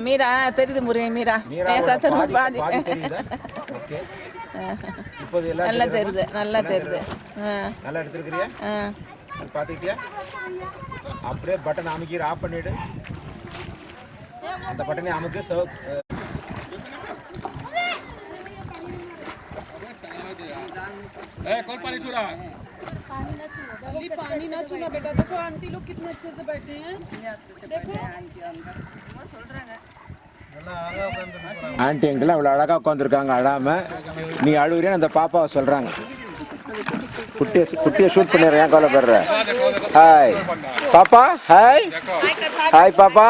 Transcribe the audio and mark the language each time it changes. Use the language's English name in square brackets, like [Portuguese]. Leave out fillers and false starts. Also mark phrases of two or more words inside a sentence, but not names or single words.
[Tamil] மீரா தெரியுது முருகன் மீரா பாதி பாதி தெரியுதா? ஓகே. இப்போது எல்லாம் நல்லா தெரியுது நல்லா தெரியுது நல்லா எடுத்துருக்கிறியா? பார்த்துக்கிட்டியா? அப்படியே பட்டன் அமுக்கி ஆஃப் பண்ணிவிடு. அந்த பட்டனை அமுக்கு. [Hindi] पानी ना छूना बेटा. देखो आंटी लोग कितने अच्छे से बैठे हैं. देखो [Tamil] ஆண்டி எங்கெல்லாம் அவ்வளோ அழகாக உட்காந்துருக்காங்க அழாமல். நீ அழுகுறியான்னு அந்த பாப்பாவை சொல்கிறாங்க. குட்டியை ஷூட் பண்ணிடுறேன். ஏன் கவலைப்படுற? ஹாய் பாப்பா. ஹாய் ஹாய் பாப்பா.